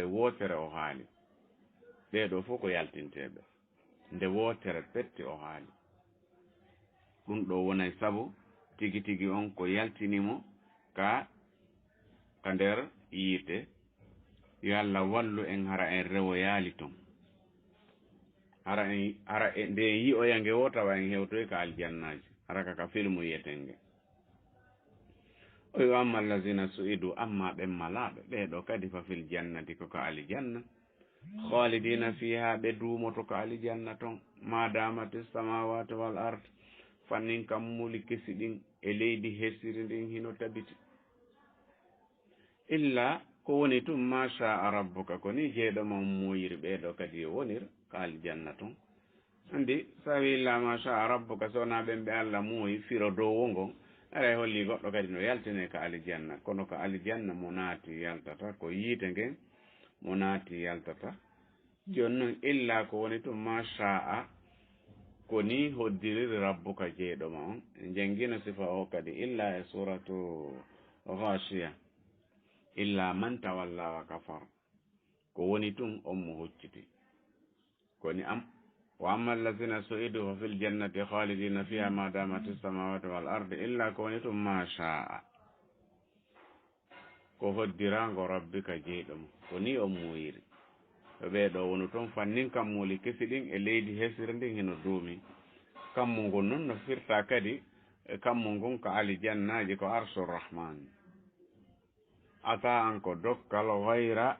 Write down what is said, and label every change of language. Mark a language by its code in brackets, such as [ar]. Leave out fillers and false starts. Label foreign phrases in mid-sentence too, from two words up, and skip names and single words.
[ff] wootere o haali ɓeeɗo fof ko yaltinteɓe nde wootere pette o haali ɗum ɗo wonay sabu tigi tigi on ko yaltinimo ka nder yiite yo allah wallu en hara en rewo yaali ton hara en nde en yi'oya nge wo tawa en hewtoy ka aljannaji hara kaka filmu yiyeten nge o yo [ar] أما الذين سعدوا [ff] amma ɓen malaɓe ɓeeɗo kadi [ar] ففي الجنة [ff] koko aljanna [ar] خالدين فيها [ff] ɓe duumoto ko aljanna ton [ar] ما دامت السماوات والأرض [ff] fannin kam muli kesi ɗin e leydi hesiri ndin hino tabiti illa ko woni tum [ar] ما شاء ربك [ff] ko ni jeeɗomon moyiri ɓeeɗo kadi yo wonir ko aljanna ton andi sa wi [ar] إلا ما شاء ربك [ff] sowona ɓen ɓe allah muuyi firo dowo ngon aray holli goɗɗo kadi no yaltine ko aljanna kono ko aljanna mo naati yaltata ko yiite ngen mo naati yaltata joni noon illa ko woni tum [ar] ما شاء [ff] ko ni hoddiriri rabbuka jeeɗoma on jangino sifa o kadi illa e suratu ghashiya [ar] إلا من تولى وكفر [ff] ko woni tun on mo hucciti koni [ar] وأما الذين سعدوا ففي الجنة خالدين فيها ما دامت السماوات والأرض [ff] illa ko woni tun [ar] ما شاء [ff] ko hoddirango rabbika jeeɗoma ko ni on moyiri ɓeeɗo woni toon fannin kammuli kesi ɗin e leydi hesiri ndin hino duumi kammu ngon noon no firta kadi kammu ngon ko alijannaji ko arsurrahman ata an ko dokkal wayra